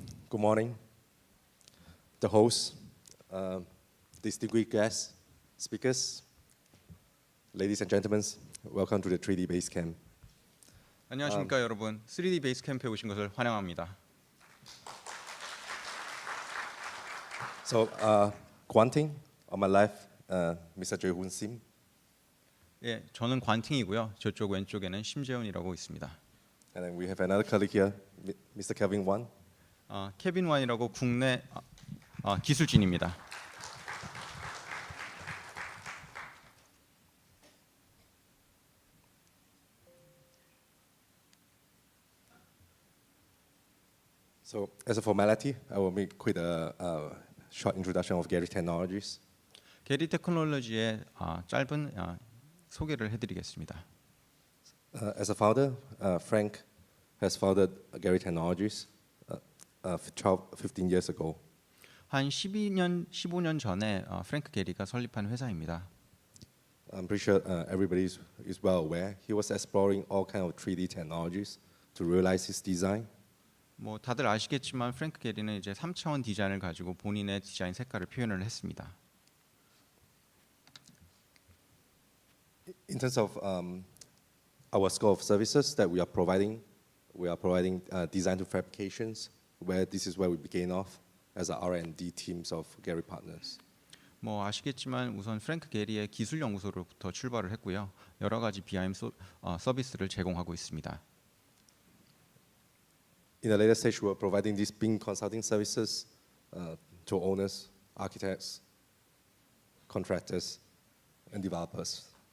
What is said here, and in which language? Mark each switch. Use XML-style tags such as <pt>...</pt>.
<en>Good morning, the hosts, distinguished guests, speakers, ladies and gentlemen. Welcome to the 3D Base Camp.</en> <ko>안녕하십니까 여러분. 3D 베이스 캠프에 오신 것을 환영합니다.</ko> <en>So, Guanting, on my left, Mr. Jae-hoon Sim.</en> <ko>예, 저는 관팅이고요. 저쪽 왼쪽에는 심재훈이라고 있습니다.</ko> <en>And then we have another colleague here, Mr. Kevin Wan.</en> <ko>케빈 완이라고 국내 기술진입니다.</ko> <en>So, as a formality, I will make quite a short introduction of Gary Technologies.</en> <ko>게리 테크놀로지의 짧은 소개를 해드리겠습니다.</ko> <en>As a founder, Frank has founded Gary Technologies 15 years ago.</en> <ko>한 15년 전에 프랭크 게리가 설립한 회사입니다.</ko> <en>I'm pretty sure everybody is well aware. He was exploring all kind of 3D technologies to realize his design.</en> <ko>뭐 다들 아시겠지만 프랭크 게리는 이제 3차원 디자인을 가지고 본인의 디자인 색깔을 표현을 했습니다.</ko> <en>In terms of our scope of services that we are providing design to fabrications, where this is where we begin off as our R&D teams of Gary partners.</en> <ko>뭐 아시겠지만 우선 프랭크 게리의 기술 연구소로부터 출발을 했고요. 여러 가지 BIM 서비스를 제공하고 있습니다.</ko> <en>In the later stage, we are providing these BIM consulting services to owners, architects, contractors, and developers.</en>